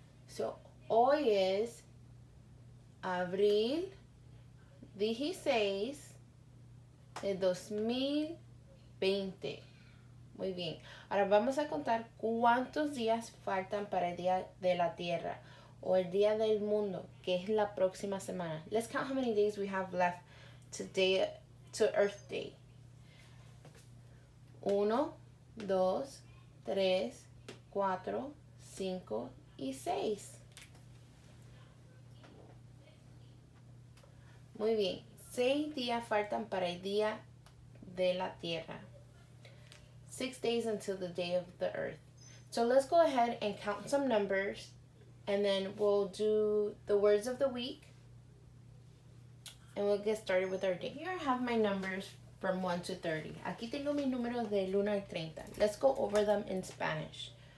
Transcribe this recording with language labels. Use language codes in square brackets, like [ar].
[es] So, hoy es abril 16 de 2020. Muy bien. Ahora vamos a contar cuántos días faltan para el día de la Tierra o el día del mundo, que es la próxima semana. [en] Let's count how many days we have left today to Earth Day. [es] 1, 2, 3, 4, 5 y 6. Muy bien. 6 días faltan para el día de la Tierra. [en] 6 days until the day of the Earth. So let's go ahead and count some numbers, and then we'll do the words of the week, and we'll get started with our day. Here I have my numbers from 1 to 30. [es] Aquí tengo mis números del 1 al 30. [en] Let's go over them in Spanish.